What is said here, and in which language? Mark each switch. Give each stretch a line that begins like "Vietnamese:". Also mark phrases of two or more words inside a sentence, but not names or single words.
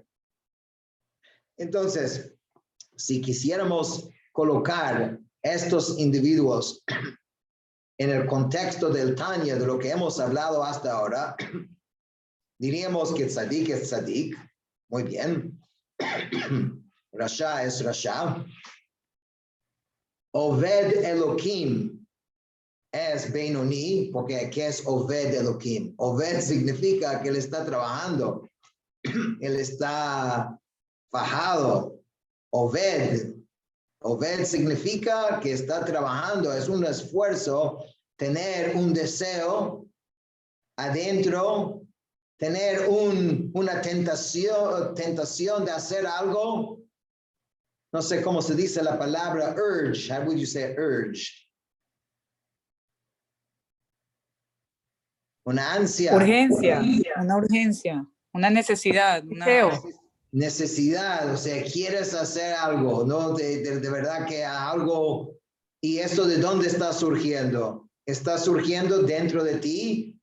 Spanish: Entonces, si quisiéramos colocar estos individuos en el contexto del Tanya, de lo que hemos hablado hasta ahora, diríamos que tzadik es tzadik, muy bien. Rasha es rasha.
Hebrew: עובד אלוהים
Spanish: es Benoni, porque ¿qué es
Hebrew: עובד אלוהים?
Spanish: Oved significa que él está trabajando, él está fajado. Oved significa que está trabajando, es un esfuerzo, tener un deseo adentro, tener una tentación de hacer algo. No sé cómo se dice la palabra urge.
English: How would you say urge?
Spanish: Una ansia. Urgencia, una urgencia, una necesidad, una... Necesidad, o sea, quieres hacer algo, ¿no? De verdad que algo. ¿Y eso de dónde está surgiendo? ¿Está surgiendo dentro de ti?